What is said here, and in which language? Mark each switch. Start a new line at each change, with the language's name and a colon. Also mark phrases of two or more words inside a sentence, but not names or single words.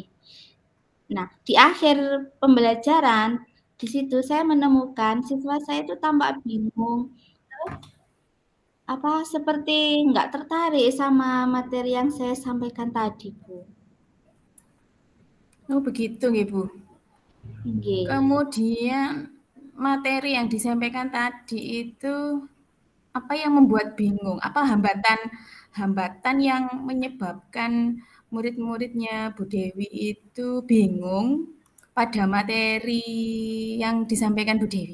Indonesian: Nah, di akhir pembelajaran, di situ saya menemukan siswa saya itu tampak bingung, seperti nggak tertarik sama materi yang saya sampaikan tadi, Bu. Oh, begitu nggih Bu. Nggih. Kemudian materi yang disampaikan tadi itu apa yang membuat bingung? Apa hambatan yang menyebabkan murid-muridnya Bu Dewi itu bingung pada materi yang disampaikan Bu Dewi?